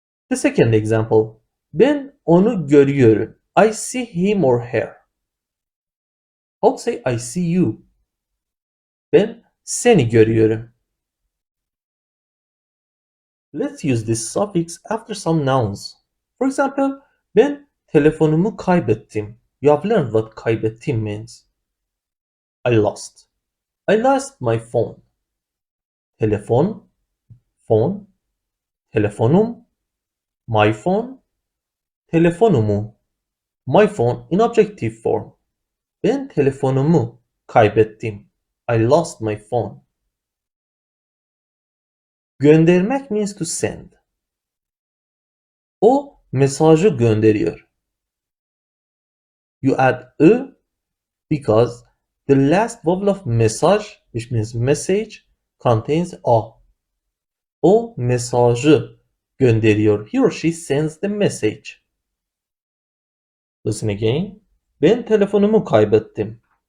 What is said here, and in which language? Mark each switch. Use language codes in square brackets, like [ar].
[en] The second example. [tr] Ben onu görüyorum. [en] I see him or her. How to say I see you? [tr] Ben seni görüyorum. [en] Let's use this suffix after some nouns. For example, [tr] ben telefonumu kaybettim. [en] You have learned what kaybettim means. I lost. I lost my phone. Telefon, phone, telefonum, my phone, telefonumu, my phone in objective form. [tr] Ben telefonumu kaybettim. [en] I lost my phone. Göndermek means to send. [tr] O mesajı gönderiyor. [en] You add ı because the last vowel of mesaj, which means message, contains a. [tr] O mesajı gönderiyor. [en] He or she sends the message. Listen again. [tr] Ben telefonumu kaybettim.